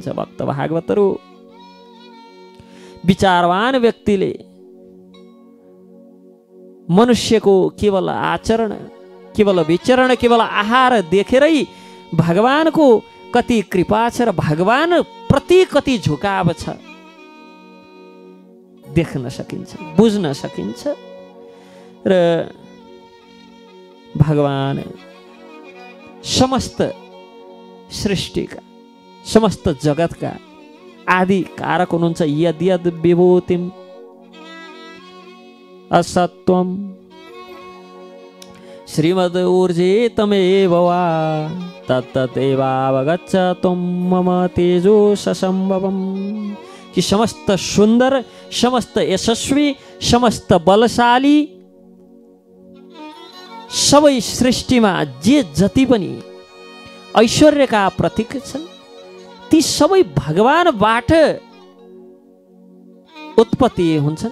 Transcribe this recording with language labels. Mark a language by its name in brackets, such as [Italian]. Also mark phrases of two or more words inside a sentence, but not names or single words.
[Nepali] भक्त भागवतहरू विचारवान व्यक्तिले मनुष्यको केवल आचरण, केवल विचरण, केवल आहार देखेरै भगवानको कति कृपा छ र भगवान प्रति कति झुकाव छ देख्न सकिन्छ, बुझ्न सकिन्छ। र भगवान समस्त सृष्टिका, समस्त जगतका आदि कारक हुनुहुन्छ। [Sanskrit] यद यद विभूतिम असत्वम श्रीमद ऊर्जितमेव वा तत्तदेवावगच्छ त्वं मम तेजो ससंभवम्, [Nepali] कि समस्त सुन्दर, समस्त यशस्वी, समस्त बलशाली, सबै सृष्टिमा जे जति पनि ऐश्वर्यका प्रतीक छन् ती सबै भगवानबाट उत्पत्ति हुन्छन्।